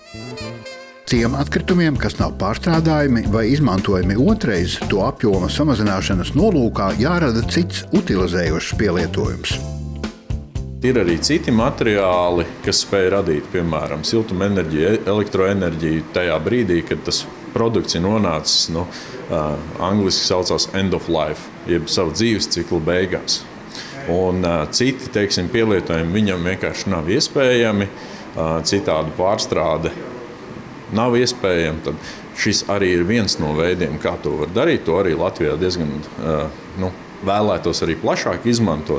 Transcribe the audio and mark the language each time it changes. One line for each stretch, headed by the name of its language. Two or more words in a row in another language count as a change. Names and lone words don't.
Latvian: Tiem atkritumiem, kas nav pārstrādājumi vai izmantojami otrais, to apjoma samazināšanas nolūkā jārada cits utilizējošs pielietojums. Ir arī citi materiāli, kas spēj radīt, piemēram, siltumenerģiju, elektroenerģiju tajā brīdī, kad tas produkts ir nonācis, angliski saucās
English: end of life,
Latvian: jeb savu dzīves ciklu beigās. Un citi, teiksim, pielietojumi viņam vienkārši nav iespējami, citādu pārstrāde nav iespējama, tad šis arī ir viens no veidiem, kā to var darīt. To arī Latvijā diezgan vēlētos arī plašāk izmantot.